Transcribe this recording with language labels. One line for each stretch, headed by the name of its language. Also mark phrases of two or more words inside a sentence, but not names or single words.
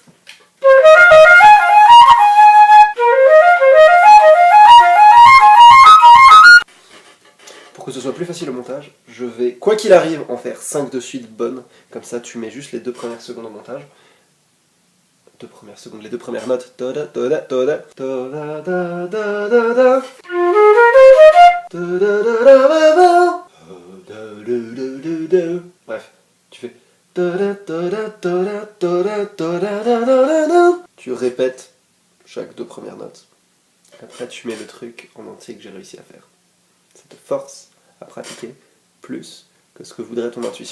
French: Pour que ce soit plus facile au montage, je vais, quoi qu'il arrive, en faire 5 de suite bonnes. Comme ça, tu mets juste les 2 premières secondes au montage. 2 premières secondes, les 2 premières notes. Toda, toda, toda, toda, da, da, da, da. Toda, da, da, da, da. Bref, tu fais. Tu répètes chaque 2 premières notes. Après, tu mets le truc en entier que j'ai réussi à faire. Ça te force à pratiquer plus que ce que voudrait ton intuition.